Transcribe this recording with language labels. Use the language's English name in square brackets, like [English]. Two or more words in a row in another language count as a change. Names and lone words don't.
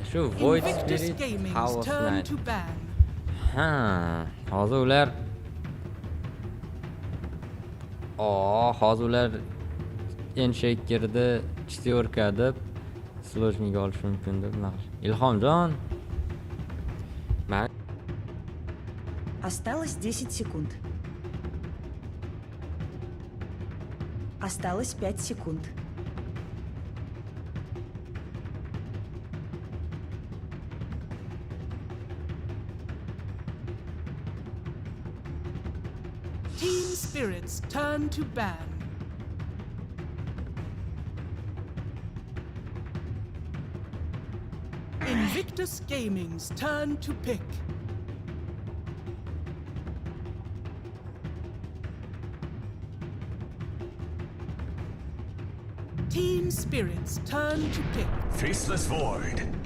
[Uzbek] Shu Void Spirit House Knight. Ha, hozir ular hozir ular Enshakerda 4 deb Slojniga olish mumkin deb Ilhomjon. [Russian] Осталось 10 секунд. Осталось 5 секунд. [English] Team Spirit's turn to ban. Invictus Gaming's turn to pick. Team Spirit's turn to pick. Faceless Void.